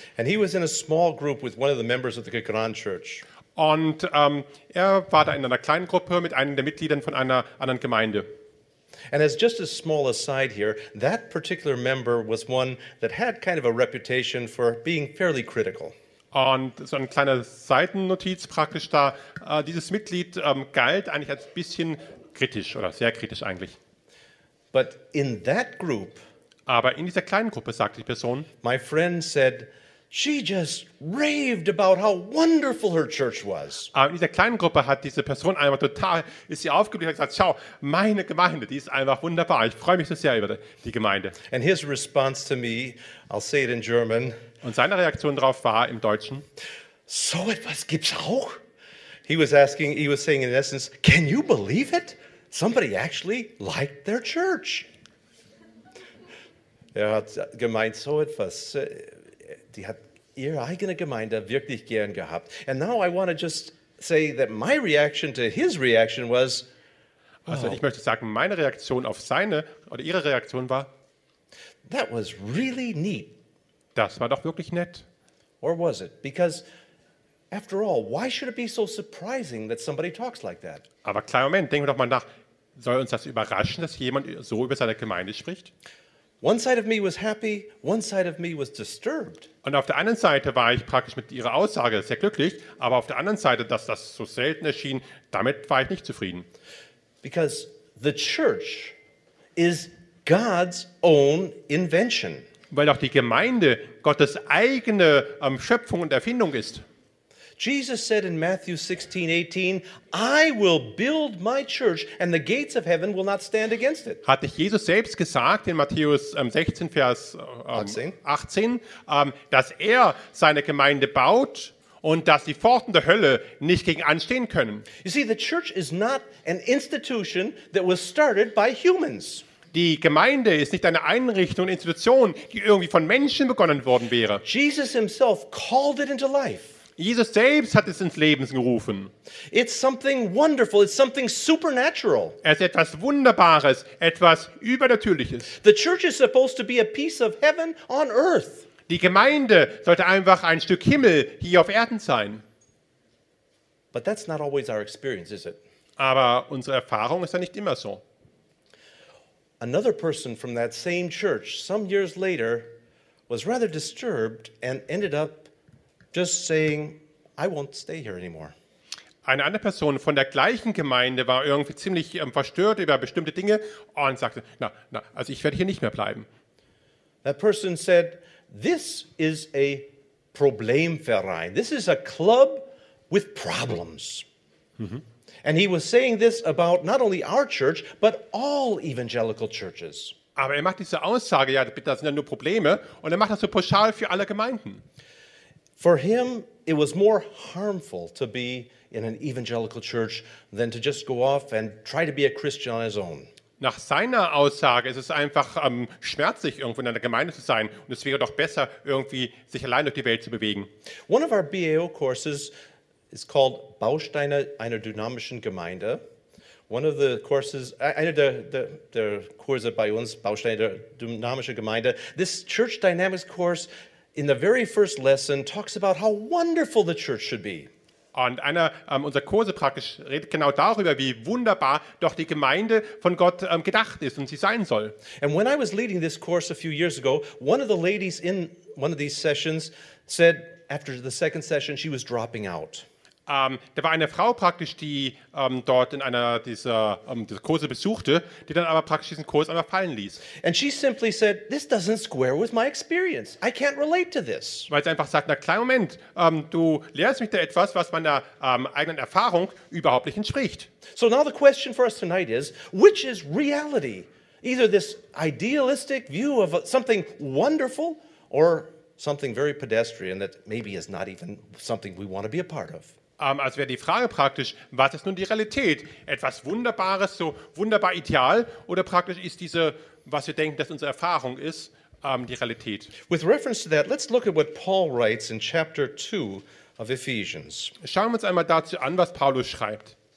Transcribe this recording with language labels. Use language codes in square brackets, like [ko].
[en] And he was in a small group with one of the members of the Gran Church. [de] Und er war da in einer kleinen Gruppe mit einem der Mitgliedern von einer anderen Gemeinde. [en] And as just a small aside here, that particular member was one that had kind of a reputation for being fairly critical. [de] Und so eine kleine Seitennotiz praktisch da, dieses Mitglied galt eigentlich als ein bisschen kritisch oder sehr kritisch eigentlich. [en] But in that group, [de] aber in dieser kleinen Gruppe, sagte die Person, [en] my friend said, she just raved about how wonderful her church was. [de] In dieser kleinen Gruppe hat diese Person einfach total, ist sie aufgeblüht und hat gesagt, schau, meine Gemeinde, die ist einfach wunderbar. Ich freue mich so sehr über die Gemeinde. [en] And his response to me, I'll say it in German. [de] Und seine Reaktion darauf war im Deutschen. So etwas gibt's auch? [en] He was saying in essence, can you believe it? Somebody actually liked their church. [de] Er hat gemeint, so etwas... Die hat ihre eigene Gemeinde wirklich gern gehabt. [en] And now I want to just say that my reaction to his reaction was... [de] Oh, also ich möchte sagen, meine Reaktion auf seine oder ihre Reaktion war... [en] That was really neat. [de] Das war doch wirklich nett. [en] Or was it? Because after all, why should it be so surprising that somebody talks like that? [de] Aber kleinen Moment, denken wir doch mal nach, soll uns das überraschen, dass jemand so über seine Gemeinde spricht? [en] One side of me was happy, one side of me was disturbed. [de] Und auf der einen Seite war ich praktisch mit ihrer Aussage sehr glücklich, aber auf der anderen Seite, dass das so selten erschien, damit war ich nicht zufrieden. [en] Because the church is God's own invention. [de] Weil auch die Gemeinde Gottes eigene Schöpfung und Erfindung ist. [en] Jesus said in Matthew 16, 18, I will build my church and the gates of heaven will not stand against it. [de] Hatte Jesus selbst gesagt in Matthäus 16, Vers 18, dass er seine Gemeinde baut und dass die Pforten der Hölle nicht gegen anstehen können. [en] You see, the church is not an institution that was started by humans. [de] Die Gemeinde ist nicht eine Einrichtung, eine Institution, die irgendwie von Menschen begonnen worden wäre. [en] Jesus himself called it into life. [de] Jesus selbst hat es ins Leben gerufen. [en] It's something wonderful, it's something supernatural. [de] Es ist etwas Wunderbares, etwas Übernatürliches. [en] The church is supposed to be a piece of heaven on earth. [de] Die Gemeinde sollte einfach ein Stück Himmel hier auf Erden sein. [en] But that's not always our experience, is it? [de] Aber unsere Erfahrung ist ja nicht immer so. [en] Another person from that same church some years later was rather disturbed and ended up just saying I won't stay here anymore. [de] Eine andere Person von der gleichen Gemeinde war irgendwie ziemlich verstört über bestimmte Dinge und sagte, na, also ich werde hier nicht mehr bleiben. [en] That person said this is a Problemverein. This is a club with problems. And he was saying this about not only our church, but all evangelical churches. [de] Aber er macht diese Aussage, ja, das sind ja nur Probleme, und er macht das so pauschal für alle Gemeinden. [en] For him, it was more harmful to be in an evangelical church than to just go off and try to be a Christian on his own. [de] Nach seiner Aussage ist es einfach schmerzlich, irgendwo in einer Gemeinde zu sein, und es wäre doch besser, irgendwie sich allein durch die Welt zu bewegen. [en] One of our BAO courses is called Bausteine einer dynamischen Gemeinde. One of the courses, [de] einer der Kurse bei uns, Bausteine der dynamischen Gemeinde. [en] This Church Dynamics course, in the very first lesson, talks about how wonderful the church should be. [de] Und einer unserer Kurse praktisch redet genau darüber, wie wunderbar doch die Gemeinde von Gott gedacht ist und sie sein soll. [en] And when I was leading this course a few years ago, one of the ladies in one of these sessions said, after the second session, she was dropping out. [de] Da war eine Frau praktisch, die dort in einer dieser Kurse besuchte, die dann aber praktisch diesen Kurs einfach fallen ließ. [en] And she simply said, this doesn't square with my experience. I can't relate to this. [de] Weil sie einfach sagt, na kleinen Moment, du lehrst mich da etwas, was meiner eigenen Erfahrung überhaupt nicht entspricht. [en] So now the question for us tonight is, which is reality? Either this idealistic view of something wonderful or something very pedestrian that maybe is not even something we want to be a part of. [de] Also wäre die Frage praktisch, was ist nun die Realität? Etwas Wunderbares, so wunderbar ideal, oder praktisch ist diese, was wir denken, dass unsere Erfahrung ist, die Realität? [en] With reference to that, let's look at what Paul writes in chapter 2 of Ephesians. [de] Schauen wir uns einmal dazu an, was Paulus schreibt.